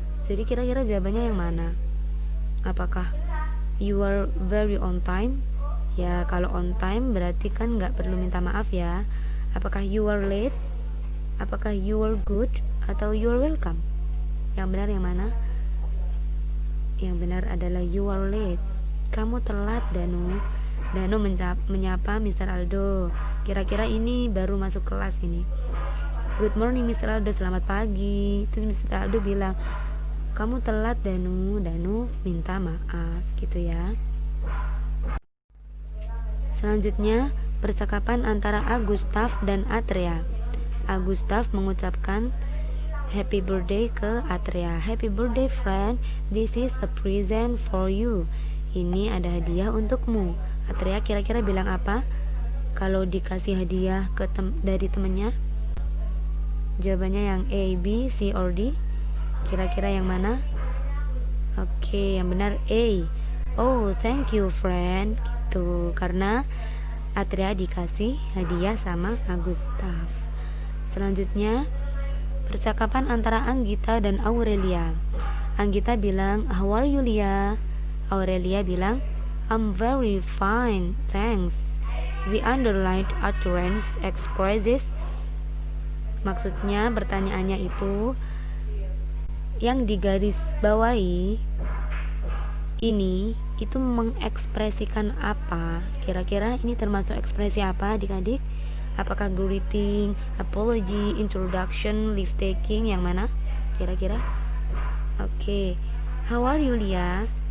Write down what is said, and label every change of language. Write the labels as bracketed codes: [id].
[id] Jadi kira-kira jawabannya yang mana? Apakah [en] you are very on time? [id] Ya, kalau on time berarti kan nggak perlu minta maaf ya. [en] Apakah you are late? Apakah you are good? Atau you are welcome? [id] Yang benar yang mana? Yang benar adalah [en] you are late. [id] Kamu telat, Danu. Danu menyapa Mr. Aldo. Kira-kira ini baru masuk kelas ini. [en] Good morning Mr. [id] Aldo, selamat pagi. Terus Mr. Aldo bilang, kamu telat, Danu. Danu minta maaf, gitu ya. Selanjutnya, percakapan antara Agustaf dan Atreya. Agustaf mengucapkan happy birthday ke Atreya. [en] Happy birthday friend, this is a present for you. [id] Ini ada hadiah untukmu. Atreya kira-kira bilang apa kalau dikasih hadiah dari temennya? Jawabannya yang A, B, C, or D? Kira-kira yang mana? Oke, yang benar A. [en] Oh, thank you friend. [id] Gitu, karena Atreya dikasih hadiah sama Agustaf. Selanjutnya, percakapan antara Anggita dan Aurelia. Anggita bilang, [en] how are you Lia? [id] Aurelia bilang, [en] I'm very fine, thanks. The underlined utterance expresses, [id] maksudnya pertanyaannya itu yang digaris bawahi ini itu mengekspresikan apa? Kira-kira ini termasuk ekspresi apa adik-adik? Apakah greeting, apology, introduction, leave taking, yang mana? Kira-kira? Oke, [en] How are you, Lia?